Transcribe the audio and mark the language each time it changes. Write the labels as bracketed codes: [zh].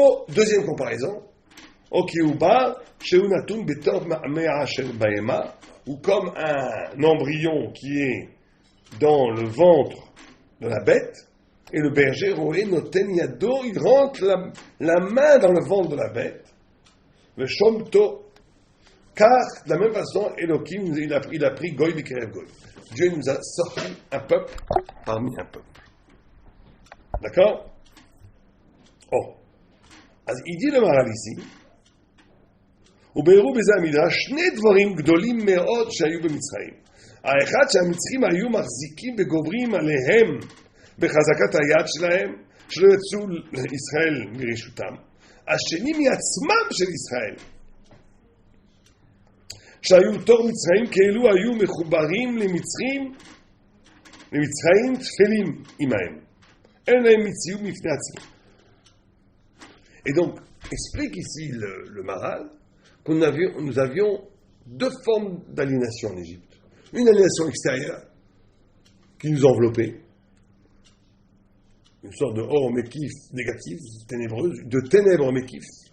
[fr] Deuxième comparaison, ou comme un embryon qui est dans le ventre de la bête, et le berger, Roé, Noten Yado, il rentre la main dans le ventre de la bête, le Shomto, car de la même façon, Elohim, il a pris Goy Bikerev Goy. Dieu nous a sorti un peuple parmi un peuple. D'accord? Il dit le Maral ici, [he] ובהראו בזה המדרש שני דברים גדולים מאוד שהיו במצרים. האחד שהמצרים היו מחזיקים וגוברים עליהם בחזקת היד שלהם, שלא יצאו לישראל מרשותם. השני מעצמם של ישראל, שהיו תור מצרים כאילו היו מחוברים למצרים תפלים עמהם. אין להם מציאות מפני עצמם. [fr] Et donc, explique ici le Maral, nous avions deux formes d'aliénation en Égypte. Une aliénation extérieure, qui nous enveloppait, une sorte de or mékif négative, ténébreuse, de ténèbres mékif.